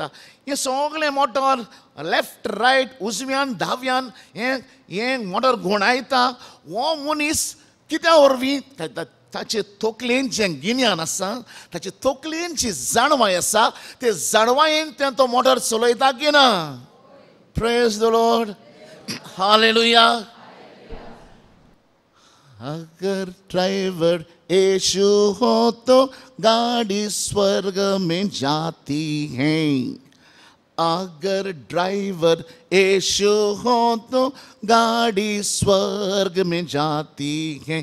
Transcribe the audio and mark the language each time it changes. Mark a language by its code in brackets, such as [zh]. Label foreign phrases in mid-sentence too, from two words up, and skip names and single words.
[kok] हे सगळें मोटर [en] left right [kok] उजव्यान दाव्यान हें मोटर घुडायता. हो मनीस कित्या वरवीं ताचे तकलेन जें गिन्यान आसा, ताचे तकलेन जी जाणवाय आसा, ते जाणवायेन तें तो मोटर चलयता की ना? [en] Praise the Lord. हालेलुया. [hi] अगर ड्राइवर यीशु हो तो गाड़ी स्वर्ग में जाती है. अगर ड्राइवर यीशु हो तो गाड़ी स्वर्ग में जाती है.